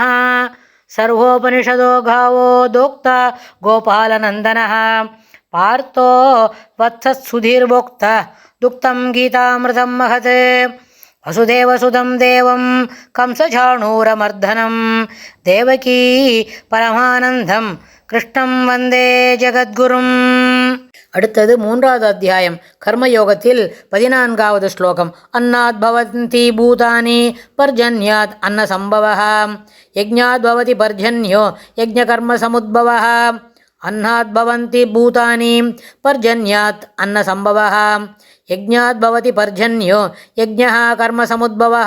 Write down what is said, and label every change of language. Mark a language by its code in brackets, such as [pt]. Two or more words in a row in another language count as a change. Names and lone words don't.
[sa] सर्वोपनिषदो गावो दोक्ता गोपालनन्दनः पार्थो वत्सत्सुधीर्भोक्ता दुक्तं गीतामृतं महत्। वसुदेवसुतं देवं कंसचाणूरमर्दनं देवकी परमानन्दं कृष्णं वन्दे जगद्गुरुम्. [ta] அடுத்தது 3வது அத்தியாயம் கர்மயோகத்தில் 14வது ஸ்லோகம். [sa] अन्नात् भवन्ति भूतानि पर्जन्यात् अन्न सम्भवः यज्ञात् भवति पर्जन्यो यज्ञकर्म समुद्भवः. अन्नात् भवन्ति भूतानि पर्जन्यात् अन्न सम्भवः यज्ञात् भवति पर्जन्यो यज्ञः कर्म समुद्भवः.